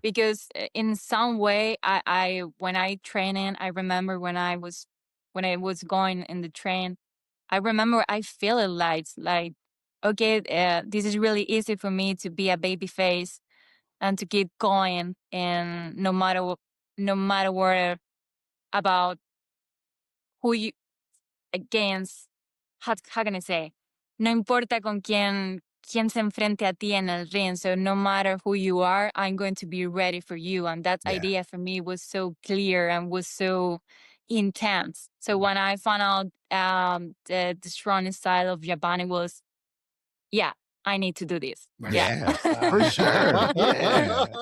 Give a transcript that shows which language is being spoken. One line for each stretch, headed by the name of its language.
English: because in some way I when I training I remember when I was going in the train I remember I feel it like okay, this is really easy for me to be a baby face and to keep going and no matter what about who you against how can I say?
Spanish: No importa con quién se enfrente a ti en el ring.
English: So no matter who you are, I'm going to be ready for you. And that yeah. idea for me was so clear and was so intense. So when I found out the strong style of Japan, it was yeah, I need to do this. Yeah. Nice. Yeah, for sure. Yeah.